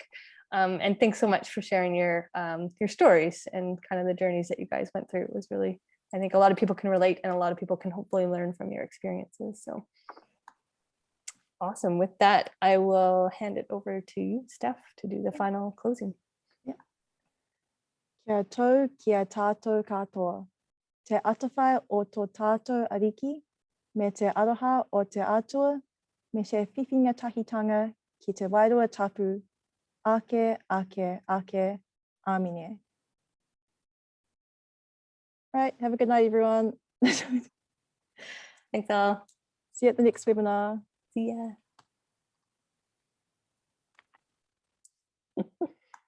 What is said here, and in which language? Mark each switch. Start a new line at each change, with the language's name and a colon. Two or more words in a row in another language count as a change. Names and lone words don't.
English: And thanks so much for sharing your stories and kind of the journeys that you guys went through. It was really, I think a lot of people can relate, and a lot of people can hopefully learn from your experiences. So awesome. With that, I will hand it over to you, Steph, to do the final closing. Yeah.
Māori: Kia tau, kia tātou katoa. Te atawhai o tō tātou ariki, me te aroha o te atua, me te whiwhinga tahitanga ki te wairua tapu, ake, ake, ake, amine.
English: All right, have a good night, everyone. Thanks all. See you at the next webinar. See ya.